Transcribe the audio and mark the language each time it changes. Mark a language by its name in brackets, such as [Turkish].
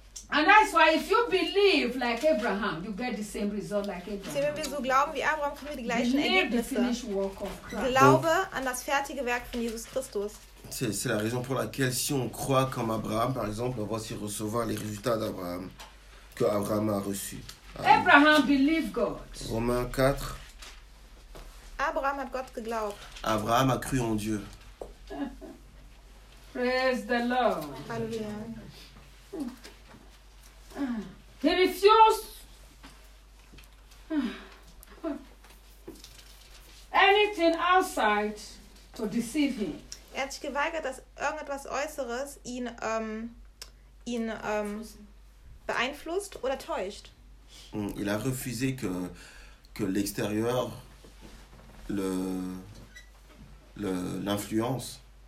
[English] And that's why if you believe like Abraham, you get the same result like Abraham. [German] Wenn wir so glauben wie Abraham, kommen wir die gleichen Ergebnisse. Glaube an das fertige Werk von Jesus Christus. [French] C'est la raison pour laquelle si on croit comme Abraham, par exemple, on va aussi recevoir les résultats d'Abraham que Abraham a reçus. [English] Abraham believed God. [French] Romains 4. [German] Abraham a Gott geglaubt. [French] Abraham a cru en Dieu. [English] Praise the Lord. Hallelujah. He refused anything outside to deceive him. [German] Er hat sich geweigert, dass irgendetwas Äußeres ihn beeinflusst oder täuscht. [French] Il a refusé que l'extérieur l'influence.